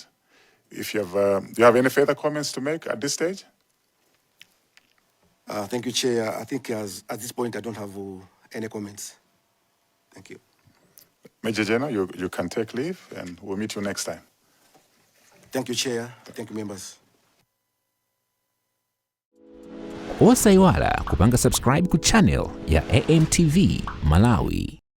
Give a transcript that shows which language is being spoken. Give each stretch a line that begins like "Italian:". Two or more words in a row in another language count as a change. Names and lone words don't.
English: If you have, do you have any further comments to make at this stage? Thank you, Chair. I think at this point, I don't have any comments. Thank you. Major General, you can take leave and we'll meet you next time. Thank you, Chair. Thank you, members.
Nyanja: Osaiwala kupanga subscribe ku channel ya AMTV Malawi.